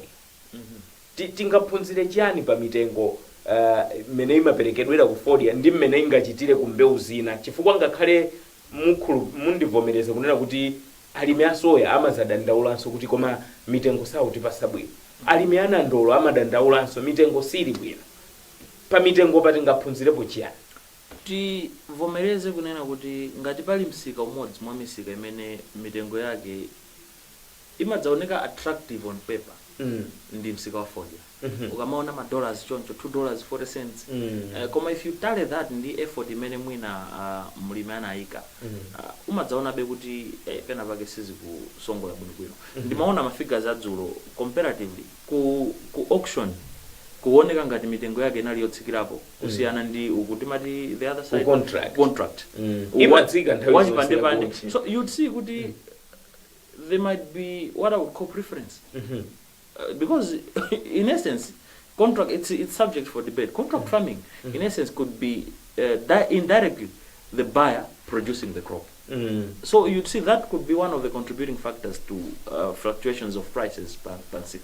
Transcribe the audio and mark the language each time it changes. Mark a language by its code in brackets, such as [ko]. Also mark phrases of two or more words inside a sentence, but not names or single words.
[ny] Tingaphunzire chani pa mitengo mmene imaperekedwera ku Ford ndi mmene ingachitire ku mbewu zina, chifukwa ngakhale mundivomereze kunena kuti alimi asoya amazadandaulanso kuti koma mitengo sakutipasa bwino, alimi anandolo amadandaulanso mitengo sili bwino. Pa mitengo patingaphunzirepo chiyani? Tivomereze kunena kuti ngati pali msika umodzi mwa misika imene mitengo yake imadzaoneka [en] attractive on paper, [ny] ndi msika wa Ford. Ukamaona $, choncho $2.40. Koma [en] if you tally that [ny] ndi effort imene mwina mlimi anayika, umadzaona be kuti pena pake sizikusongola bwino. Ndimaona mafigures adzulo comparatively ku auction kuoneka ngati mitengo yake inali yotsikirapo kusiyana ndi ukuti mati [en] the other side contract [ny] imatsika nthawi pande. [en] So you'd see kuti there might be what I would call preference. Because in essence contract, it's subject for debate. Contract farming, in essence, could be indirectly the buyer producing the crop. So you'd see that could be one of the contributing factors to fluctuations of prices per seed.